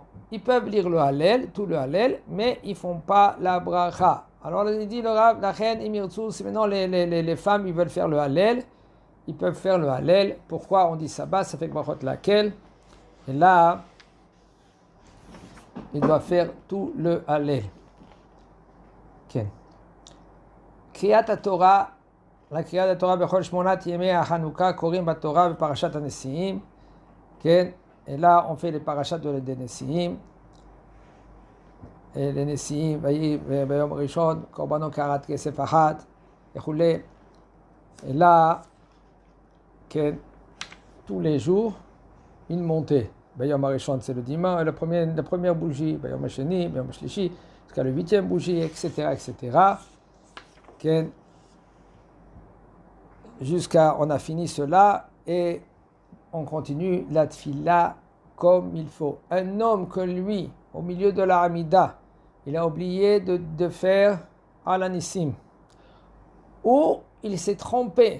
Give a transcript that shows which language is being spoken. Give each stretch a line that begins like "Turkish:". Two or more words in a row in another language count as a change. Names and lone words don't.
French: Ils peuvent lire le Hallel, tout le Hallel, mais ils ne font pas la bracha. Alors, il dit le Rav, la reine, si maintenant les femmes, ils veulent faire le Hallel, ils peuvent faire le Hallel. Pourquoi on dit Sabbat, ça fait brachot laquelle. Et là, ils doivent faire tout le Hallel.
Hebrew: כן. קריאת התורה, לקריאת התורה בכל 8 ימי החנוכה קוראים בתורה בפרשת הנשיאים, כן,
French: là on fait les parachats des נשיאים,
Hebrew: les נשיאים, ויהי ביום ראשון, קורבנו קערת כסף אחת, וכולי,
French: et là, כן, tous les jours, une montée,
Hebrew: ביום הראשון
French: c'est le dimanche, la première bougie,
Hebrew: ביום השני, ביום השלישי,
French: jusqu'à le 8e bougie, etc., etc. Okay. Jusqu'à, on a fini cela et on continue la tfila comme il faut. Un homme que lui, au milieu de la Hamida, il a oublié de faire Alanissim, ou il s'est trompé.